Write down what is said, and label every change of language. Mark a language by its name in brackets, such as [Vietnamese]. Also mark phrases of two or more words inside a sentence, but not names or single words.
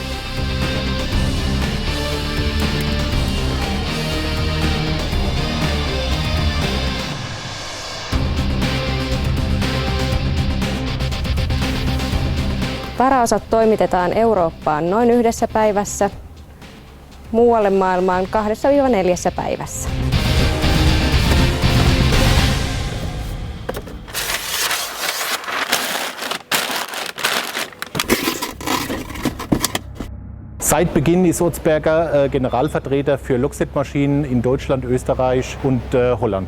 [Finnish] Varaosat toimitetaan Eurooppaan noin 1 päivässä, muualle maailmaan 2–4 päivässä. [German] Seit Beginn ist Otzberger Generalvertreter für Lockset-Maschinen in Deutschland, Österreich und Holland.